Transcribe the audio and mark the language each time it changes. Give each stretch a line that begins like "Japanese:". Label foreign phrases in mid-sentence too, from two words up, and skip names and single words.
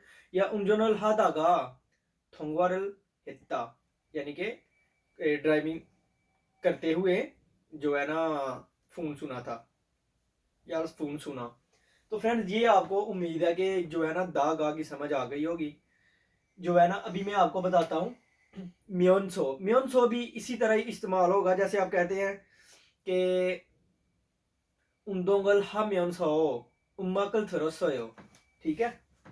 Hindi: या
Korean: 운전을 하다가 통화를 했다,
Hindi: यानी कि ड्राइविंग करते हुए जो है ना फोन सुना था, या फोन सुना। तो फ्रेंड्स, ये आपको उम्मीद है कि जो है ना
Korean: 다가
Hindi: की समझ आ गई होगी। जो है ना अभी मैं आपको बताता हूँ, म्योनसो। म्योनसो भी इसी तरह ही इस्तेमाल होगा, जैसे आप कहते हैं कि
Korean: 운동을 하면서 음악을 들었어요।
Hindi: ठीक है।